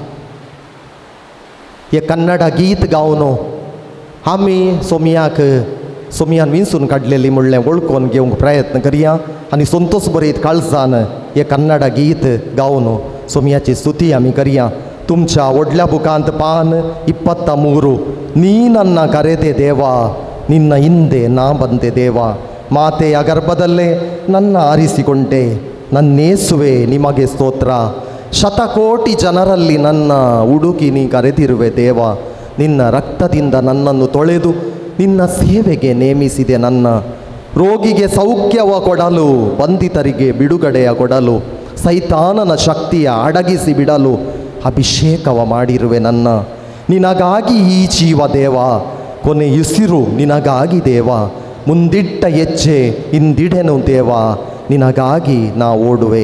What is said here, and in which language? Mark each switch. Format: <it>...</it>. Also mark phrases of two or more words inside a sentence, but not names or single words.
<kok>हे कन्नडा गीत गावन आमी सोमयान विंचून काडलेलीं म्हणलें वळखून घेवंक प्रयत्न करया. आनी संतोश बरयत काळजान हे कन्नडा गीत गावन सोमयाची स्तुती आमी करया. तुमच्या व्हडल्या बुकांत पान</kok> <kn>23 ನೀ ನನ್ನ ಕರೆದೆ ದೇವ ನಿನ್ನ ಹಿಂದೆ ನಾ ಬಂದೆ ದೇವ ಮಾತೆಯ ಗರ್ಭದಲ್ಲೇ ನನ್ನ ಆರಿಸಿಕೊಂಡೆ ನನ್ನೇಸುವೆ ನಿಮಗೆ ಸ್ತೋತ್ರ ಶತಕೋಟಿ ಜನರಲ್ಲಿ ನನ್ನ ಹುಡುಕಿ ನೀ ಕರೆದಿರುವೆ ದೇವ ನಿನ್ನ ರಕ್ತದಿಂದ ನನ್ನನ್ನು ತೊಳೆದು ನಿನ್ನ ಸೇವೆಗೆ ನೇಮಿಸಿದೆ ನನ್ನ ರೋಗಿಗೆ ಸೌಖ್ಯವ ಕೊಡಲು ಬಂಧಿತರಿಗೆ ಬಿಡುಗಡೆಯ ಕೊಡಲು ಸೈತಾನನ ಶಕ್ತಿಯ ಅಡಗಿಸಿ ಬಿಡಲು ಅಭಿಷೇಕವ ಮಾಡಿರುವೆ ನನ್ನ ನಿನಗಾಗಿ ಈ ಜೀವ ದೇವ ಕೊನೆಯುಸಿರು ನಿನಗಾಗಿ ದೇವ ಮುಂದಿಟ್ಟ ಹೆಜ್ಜೆ ಹಿಂದಿಡೆನು ದೇವ ನಿನಗಾಗಿ ನಾ ಓಡುವೆ.</kn>